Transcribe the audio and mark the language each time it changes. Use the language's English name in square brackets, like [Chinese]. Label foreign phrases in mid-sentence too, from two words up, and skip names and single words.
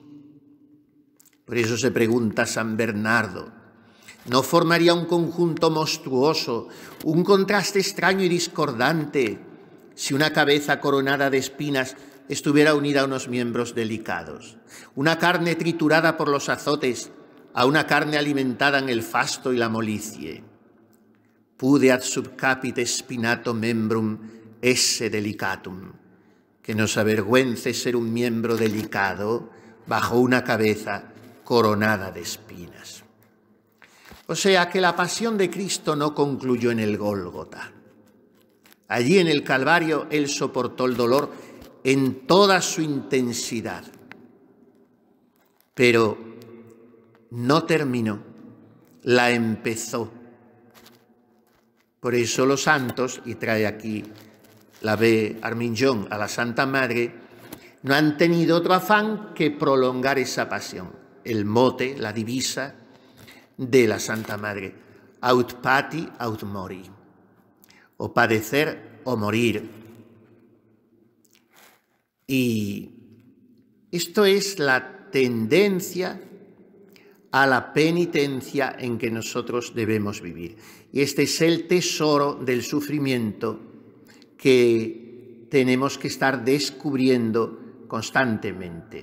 [Spanish] Por eso se pregunta San Bernardo: ¿no formaría un conjunto monstruoso, un contraste extraño y discordante, si una cabeza coronada de espinas estuviera unida a unos miembros delicados? Una carne triturada por los azotes a una carne alimentada en el fasto y la molicie. [Latin] Pude ad subcapite spinato membrum esse delicatum. [Spanish] Que nos avergüence ser un miembro delicado bajo una cabeza coronada de espinas. O sea que la pasión de Cristo no concluyó en el Gólgota. Allí en el Calvario Él soportó el dolor en toda su intensidad. Pero no terminó, la empezó. Por eso los santos, y trae aquí la B. Arminjon a la Santa Madre, no han tenido otro afán que prolongar esa pasión. El mote, la divisa de la Santa Madre: [Latin] aut pati aut mori, [Spanish] o padecer o morir. Y esto es la tendencia a la penitencia en que nosotros debemos vivir. Y este es el tesoro del sufrimiento que tenemos que estar descubriendo constantemente.